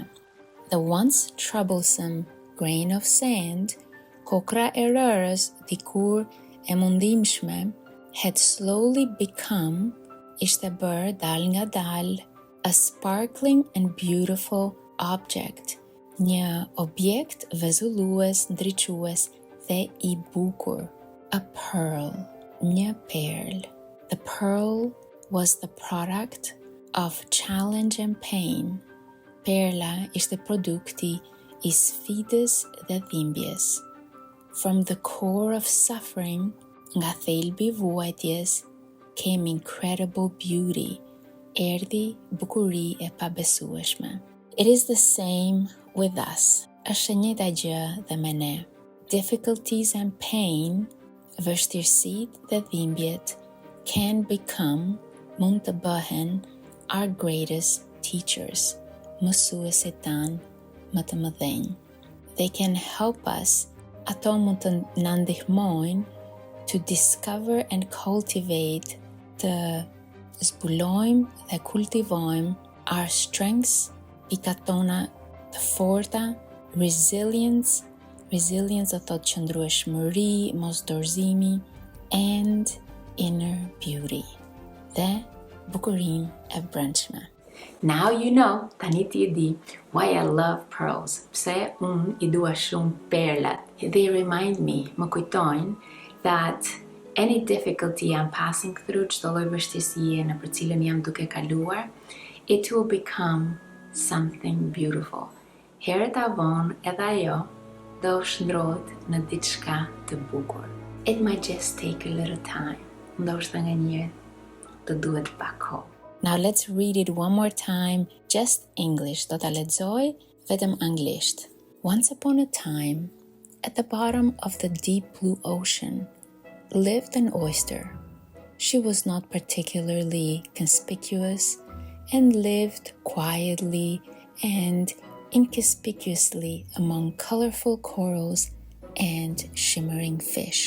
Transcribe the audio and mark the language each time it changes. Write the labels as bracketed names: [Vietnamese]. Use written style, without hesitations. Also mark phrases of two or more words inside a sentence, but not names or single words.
[English] The once troublesome grain of sand, [Albanian] kokra e rërës dikur e mundimshme, [English] had slowly become, [Albanian] ishte bërë dal nga dal, [English] a sparkling and beautiful object, [Albanian] një objekt vezullues, ndriçues dhe i bukur, [English] a pearl, [Albanian] një perl. [English] The pearl was the product of challenge and pain. [Albanian] Perla ishte produkti i sfidës dhe dhimbjes. [English] From the core of suffering, [Albanian] nga thelbi vuajtjes, [English] came incredible beauty, [Albanian] erdhi bukuri e pabesueshme. [English] It is the same with us. [Albanian] Është e njëjta gjë dhe me ne. [English] Difficulties and pain, [Albanian] vështirësitë dhe dhimbjet, [English] can become, [Albanian] mund të bëhen, [English] our greatest teachers, [Albanian] mësuesit tanë më të mëdhenj. [English] They can help us, [Albanian] ato mund të na ndihmojnë [English] to discover and cultivate, [Albanian] të zbulojmë dhe kultivojmë [English] our strengths, [Albanian] pikat tona të forta, resilience do thotë qëndrueshmëri, mos dorëzimi, [English] and inner beauty, [Albanian] dhe bukurinë e brendshme. [English] Now you know, [Albanian] tani ti e di, [English] why I love pearls. [Albanian] Pse unë I dua shumë perlat. [English] They remind me, [Albanian] më kujtojnë, [English] that any difficulty I'm passing through, [Albanian] çdo lloj vështirësie në për cilën jam duke kaluar, [English] it will become something beautiful. [Albanian] Herët avon edhe ajo do shndrohet në diçka të bukur. [English] It might just take a little time. [Albanian] Ndoshta nganjëherë të duhet pak kohë. [English] Now let's read it one more time, just English. [Albanian] Do ta lexoj vetëm anglisht. [English] Once upon a time, at the bottom of the deep blue ocean, lived an oyster. She was not particularly conspicuous and lived quietly and inconspicuously among colorful corals and shimmering fish.